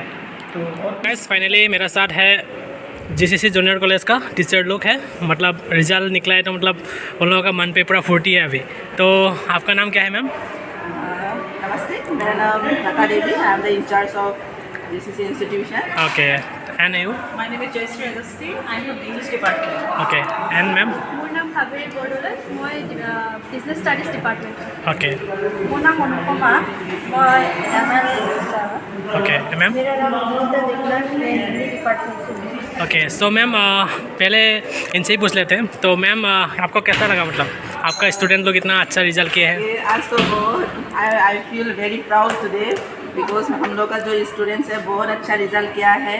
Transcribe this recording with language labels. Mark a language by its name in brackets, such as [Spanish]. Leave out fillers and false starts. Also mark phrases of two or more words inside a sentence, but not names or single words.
[Hindi] तो और [English] guys finally [Hindi] मेरा साथ है जीसीसी [English] junior college [Hindi] का टीचर लोग है। मतलब रिजल्ट निकला है तो मतलब उन लोगों का मन पे पूरा फुर्ती है अभी। तो आपका नाम क्या है मैम? नमस्ते, मेरा नाम लता देवी, [English] I am the in-charge of GCC institution. okay, and you? My name is Jayashree Agasti. I'm from English department. okay, and ma'am? [Assamese] মোৰ নাম কাবেৰী বৰদলৈ, মই [English] business studies department. okay [Assamese] মোৰ নাম অনুপমা, মই ML। [English] okay ma'am? [Hindi] मेरा नाम अमृता दिग्गज, मैं हिंदी डिपार्टमेंट से हूँ। [English] okay so ma'am [Hindi] पहले इनसे ही पूछ लेते हैं। तो मैम आपको कैसा लगा, मतलब आपका स्टूडेंट लोग इतना अच्छा रिजल्ट किए हैं? आज तो बहुत [English] I feel very proud today because [Hindi] हम लोग का जो स्टूडेंट्स है बहुत अच्छा रिजल्ट किया है।